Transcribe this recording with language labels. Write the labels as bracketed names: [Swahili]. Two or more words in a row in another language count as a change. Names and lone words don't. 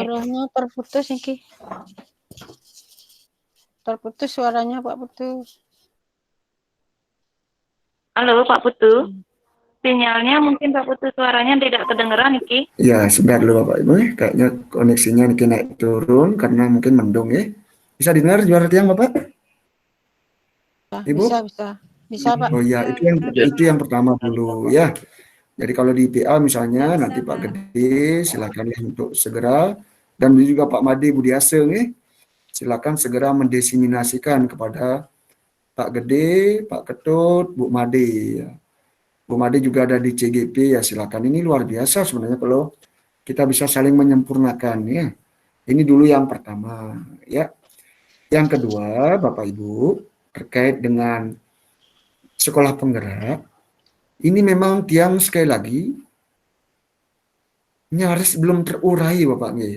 [Indonesian] Suaranya terputus iki. Terputus suaranya Pak Putu. Halo Pak Putu, sinyalnya mungkin Pak Putu suaranya tidak kedengaran iki. Ya, sebentar dulu Bapak Ibu. Kayaknya koneksinya niki naik turun karena mungkin mendung ya. Bisa dengar juara tiang Bapak? Ibu? Bisa Pak. Oh ya, itu yang pertama dulu ya. Jadi kalau di PA misalnya nanti Pak Gede silakan untuk segera, dan juga Pak Made Budiase nih, silakan segera mendiseminasikan kepada Pak Gede, Pak Ketut, Bu Made. Ya. Bu Made juga ada di CGP ya, silakan. Ini luar biasa sebenarnya kalau kita bisa saling menyempurnakan ya. Ini dulu yang pertama ya. Yang kedua Bapak Ibu terkait dengan sekolah penggerak. Ini memang tiang sekali lagi nyaris belum terurai Bapak nih.